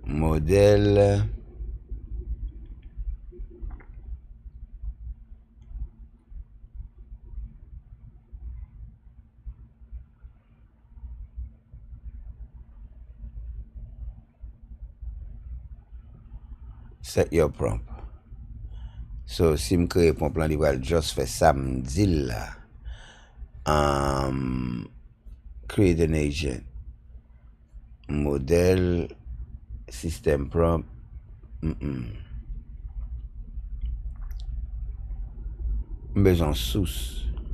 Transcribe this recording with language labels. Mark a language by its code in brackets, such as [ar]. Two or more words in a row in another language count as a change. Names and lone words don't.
[en] modèle set your prompt. [ht] So si m kreye prompt lan, li va just fè sa m dil la. [en] Create an agent. Modèle system prompt. [ht] M bezon source.